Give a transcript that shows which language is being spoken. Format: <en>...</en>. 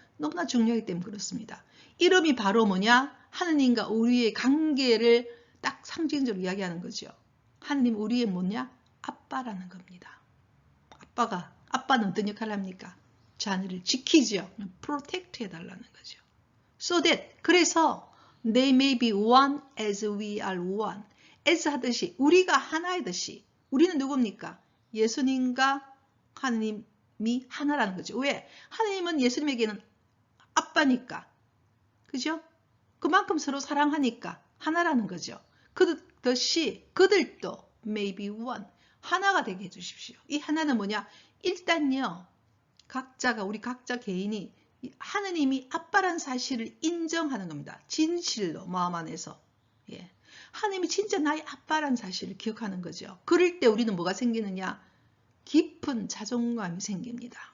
<ko>너무나 중요하기 때문에 그렇습니다. 이름이 바로 뭐냐? 하느님과 우리의 관계를 딱 상징적으로 이야기하는 거죠. 하느님 우리의 뭐냐? 아빠라는 겁니다. 아빠는 어떤 역할을 합니까? 자녀를 지키죠. protect 해달라는 거죠.</ko> <en>So that,</en> <ko>그래서</ko> <en>they may be one as we are one.</en> <ko>as 하듯이, 우리가 하나이듯이. 우리는 누굽니까? 예수님과 하느님이 하나라는 거죠. 왜? 하느님은 예수님에게는 아빠니까. 그죠? 그만큼 서로 사랑하니까 하나라는 거죠. 그듯이 그들도</ko> <en>may be one.</en> <ko>하나가 되게 해주십시오. 이 하나는 뭐냐? 일단요. 우리 각자 개인이 하느님이 아빠란 사실을 인정하는 겁니다. 진실로 마음 안에서. 예. 하느님이 진짜 나의 아빠란 사실을 기억하는 거죠. 그럴 때 우리는 뭐가 생기느냐? 깊은 자존감이 생깁니다.</ko>